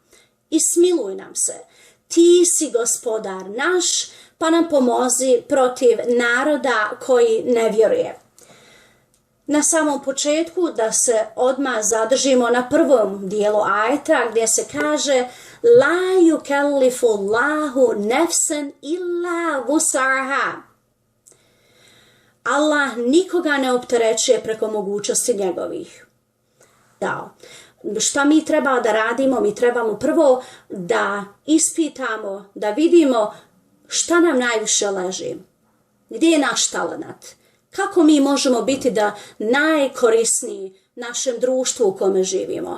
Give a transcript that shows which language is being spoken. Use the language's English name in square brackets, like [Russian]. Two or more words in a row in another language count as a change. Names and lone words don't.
[Bosnian] I smiluj nam se. Ti si gospodar naš, pa nam pomozi protiv naroda koji ne vjeruje. Na samom početku da se odmah zadržimo na prvom dijelu ajeta gdje se kaže [Arabic] لا يكلف الله نفسا إلا وسعها. [Bosnian] Allah nikoga ne opterećuje preko mogućnosti njegovih. Da. Šta mi treba da radimo? Mi trebamo prvo da ispitamo, da vidimo šta nam najviše leži. Gdje je naš talenat? Kako mi možemo biti da najkorisniji našem društvu u kome živimo?